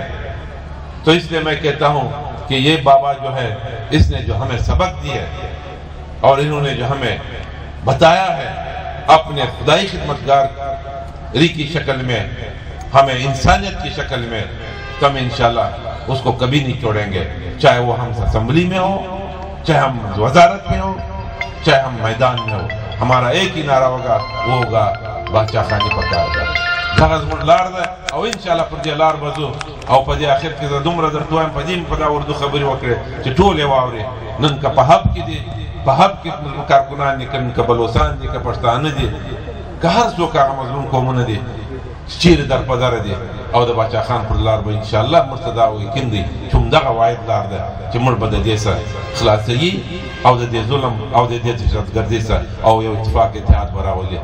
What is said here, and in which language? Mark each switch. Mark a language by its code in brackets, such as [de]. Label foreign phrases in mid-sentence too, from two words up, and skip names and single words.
[ur] تو اس لیے میں کہتا ہوں کہ یہ بابا جو ہے، اس نے جو ہمیں سبق دی ہے اور انہوں نے جو ہمیں بتایا ہے اپنے خدائی خدمتگاری کی شکل میں، ہمیں انسانیت کی شکل میں، تو ہم انشاءاللہ اس کو کبھی نہیں چھوڑیں گے، چاہے وہ ہم اسمبلی میں ہو، چاہے ہم وزارت میں ہو، چاہے ہم میدان میں ہو، ہمارا ایک ہی نعرہ ہوگا، وہ ہوگا [ps] باچا خانی پکار دا دغه زموږ لار ده، او انشاءالله پر دې لار به ځو، او په دې آخر کې زه دومره درته وایم، په دې مې په دا اردو خبرې وکړې چې ټول یې واورې، نن که په حب کې دي، په حب کې کارکنان دي، که بلوچستان دي، که پښتانه دي، که هر څوک هغه مظلوم قومونه دي چیرې در په دره دي، او د باچا خان پر لار به انشاءالله موږ ته دا یقین دی چې همدغه واحد لار ده چې موږ به د دې څخه خلاصوي، او د دې ظلم او د دې دهشتګردۍ څخه او یو اتفاق اتحاد به راولي۔